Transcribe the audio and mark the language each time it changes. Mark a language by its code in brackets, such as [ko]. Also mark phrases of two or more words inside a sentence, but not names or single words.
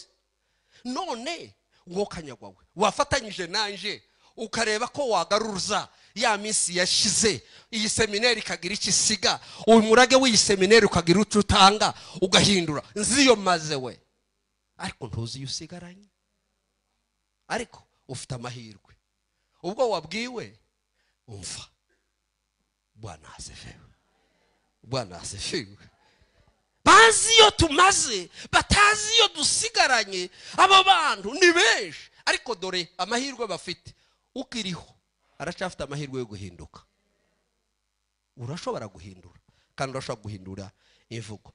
[rw] None wokanyagwawe wafatanyije nanje ukareba ko wagaruza ya minsi yashize, iyi seminari kagira ikisiga, umurage w'iyi seminari ukagira ututanga ugahindura. Nziyo maze we, ariko ntuzi usigaranye, ariko ufite amahirwe. Ubwo wabwiwe umva. [sw] Bwana asifiwe. Bwana asifiwe. [rw] Bazi iyo tumaze, batazi iyo dusigaranye. Aba bantu ni benshi, ariko dore amahirwe bafite. Ukiriho aracafite amahirwe yo guhinduka. Urashobora guhindura kandi urashobora guhindura imvugo.